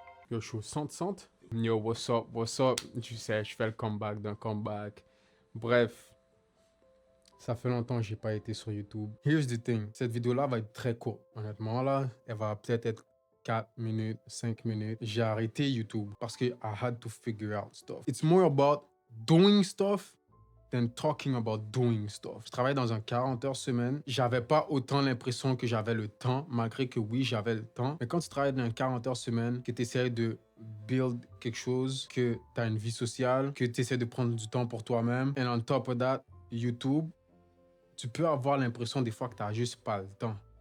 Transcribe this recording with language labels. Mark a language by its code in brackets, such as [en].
[fr] Yo, je suis au 100. [en] Yo, what's up, what's up? [fr] Tu sais, je fais le comeback d'un comeback. Bref, ça fait longtemps que j'ai pas été sur YouTube. [en] Here's the thing. [fr] Cette vidéo-là va être très courte. Honnêtement, là, elle va peut-être être 4 minutes, 5 minutes. J'ai arrêté YouTube parce que [en] I had to figure out stuff. It's more about doing stuff than talking about doing stuff. [fr] Je travaille dans un 40 heures semaine. J'avais pas autant l'impression que j'avais le temps, malgré que oui, j'avais le temps. Mais quand tu travailles dans un 40 heures semaine, que tu essaies de build quelque chose, que tu as une vie sociale, que tu essaies de prendre du temps pour toi-même, [en] and on top of that, [fr] YouTube, tu peux avoir l'impression des fois que tu n'as juste pas le temps.